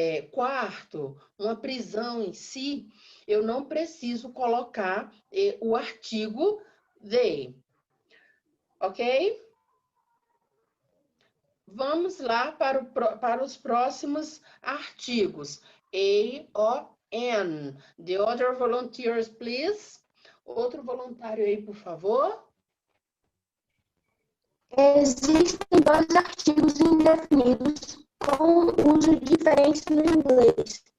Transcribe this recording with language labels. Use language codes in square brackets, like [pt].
[pt] quarto, uma prisão em si, eu não preciso colocar o artigo they. Ok? Vamos lá para os próximos artigos. A-O-N. [en] The other volunteers, please. [pt] Outro voluntário aí, por favor. Existem dois artigos indefinidos com uso diferente no inglês.